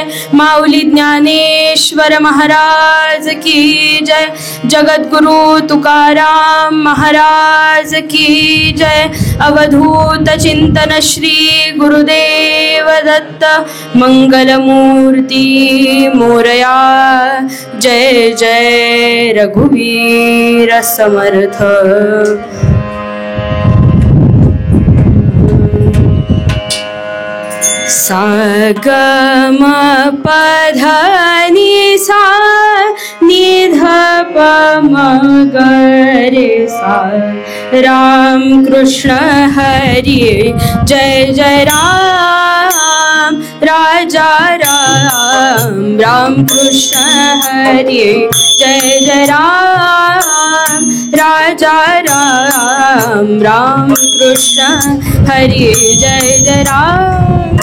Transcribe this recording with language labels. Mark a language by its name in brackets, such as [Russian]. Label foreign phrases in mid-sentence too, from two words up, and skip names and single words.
[Marathi] माऊली ज्ञानेश्वर महाराज की जय. जगद्गुरु तुकाराम महाराज की जय. अवधूत चिंतन श्री गुरुदेव दत्त. मंगलमूर्ती मोरया. जय जय रघुवीर समर्थ. सा ग म प ध नि सा नि ध प म ग रे सा. राम कृष्ण हरि जय जय राम. राजा राम राम कृष्ण हरि जय जय राम. राजा राम राम कृष्ण हरि जय जय राम.